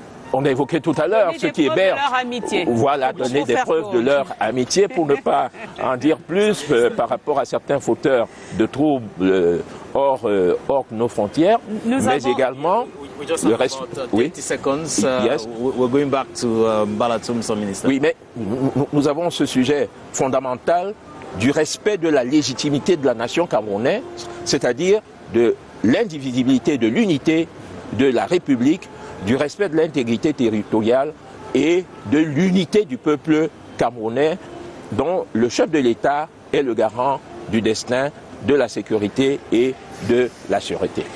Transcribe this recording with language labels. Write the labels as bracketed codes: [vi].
[fr] on a évoqué tout à l'heure ce qui héberge, voilà, donner des preuves de leur amitié pour ne pas en dire plus par rapport à certains fauteurs de troubles hors nos frontières, mais également le reste. Oui. [en] Yes. We're going back to Balatum, Mr. Minister. [fr] Oui, mais nous avons ce sujet fondamental du respect de la légitimité de la nation camerounaise, c'est-à-dire de l'indivisibilité, de l'unité de la République, du respect de l'intégrité territoriale et de l'unité du peuple camerounais, dont le chef de l'État est le garant du destin, de la sécurité et de la sûreté.